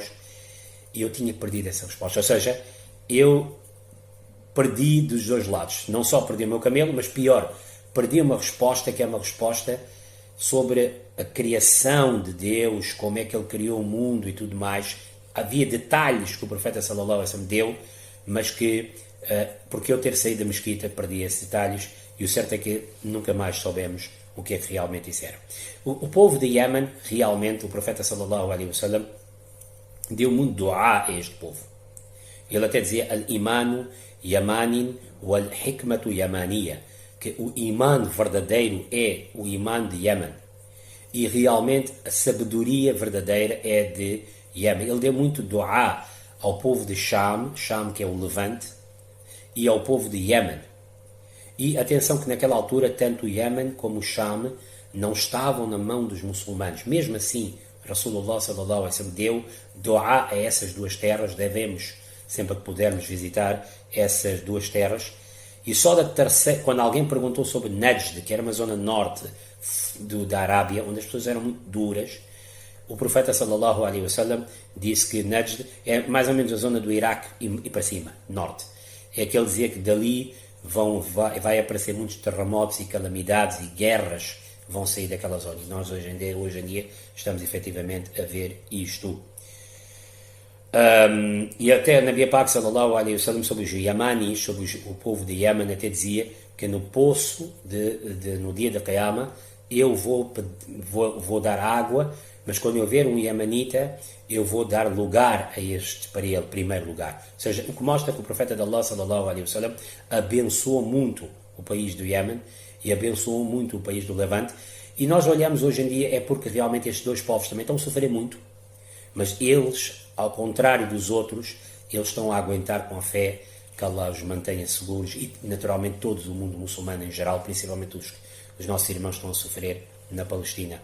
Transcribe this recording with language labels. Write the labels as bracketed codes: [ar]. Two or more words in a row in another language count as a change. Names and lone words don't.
[pt] E eu tinha perdido essa resposta. Ou seja, eu perdi dos dois lados. Não só perdi o meu camelo, mas pior, perdi uma resposta que é uma resposta sobre a criação de Deus, como é que Ele criou o mundo e tudo mais. Havia detalhes que o profeta [ar] صلى الله عليه وسلم [pt] deu, mas que, porque eu ter saído da mesquita, perdi esses detalhes, e o certo é que nunca mais soubemos o que é que realmente isso era. O povo de Iêmen, realmente, o profeta [ar] صلى الله عليه وسلم [pt] deu muito dua a este povo. Ele até dizia: [ar] الإيمان يمان والحكمة يمانية, [pt] que o imã verdadeiro é o imã de Iêmen, e realmente a sabedoria verdadeira é de Iêmen. Ele deu muito dua ao povo de Sham, que é o Levante, e ao povo de Iêmen. E atenção que naquela altura tanto o Iêmen como o Sham não estavam na mão dos muçulmanos. Mesmo assim, Rasulullah [ar] صلى الله عليه وسلم [pt] deu dua a essas duas terras. Devemos, sempre que pudermos, visitar essas duas terras. E só da terceira, quando alguém perguntou sobre Najd, que era uma zona norte da Arábia, onde as pessoas eram muito duras, o profeta [ar] صلى الله عليه وسلم [pt] disse que Najd é mais ou menos a zona do Iraque e para cima, norte. É que ele dizia que dali vai aparecer muitos terremotos e calamidades e guerras vão sair daquela zona. E nós hoje em dia estamos efetivamente a ver isto. E até Nabi Pak [ar] صلى الله عليه وسلم, [pt] sobre os Yamanis, sobre o povo de Iêmen, até dizia que no poço no dia da Qiyamah eu vou dar água, mas quando eu ver um Iemanita eu vou dar lugar a este para ele, primeiro lugar. Ou seja, o que mostra que o profeta de Allah [ar] صلى الله عليه وسلم [pt] abençoou muito o país do Iêmen e abençoou muito o país do Levante. E nós olhamos hoje em dia é porque realmente estes dois povos também estão a sofrer muito, mas eles, ao contrário dos outros, eles estão a aguentar com a fé, que Allah os mantenha seguros, e naturalmente todo o mundo muçulmano em geral, principalmente os nossos irmãos estão a sofrer na Palestina.